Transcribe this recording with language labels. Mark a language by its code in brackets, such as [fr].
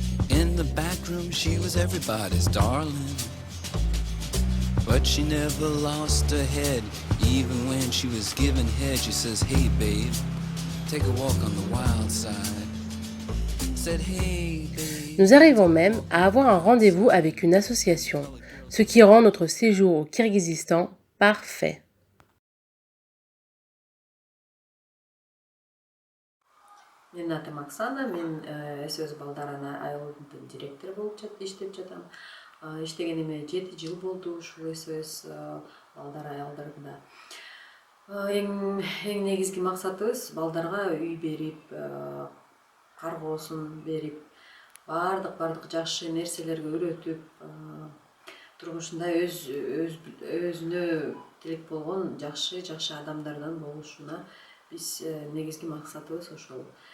[en] In the back room she was everybody's darling. But she never lost her head. Even when she was giving head, she says, hey babe, take a walk on the wild side. Said, hey babe. [fr] Nous arrivons même à avoir un rendez-vous avec une association, ce qui rend notre séjour au Kirghizistan parfait. [ky] Менин атым Оксана, мен СОС балдарына айылдын директору болуп иштеп жатам. Иштегениме 7 жыл болду ушул СОС балдар айылдарында. Эң негизги максатыбыз балдарга үй берип, каргоосун берип, бардык жакшы нерселерге үйрөтүп, турмушунда өзүнө тилек болгон жакшы адамдардан болушуна биз негизги максатыбыз ошол.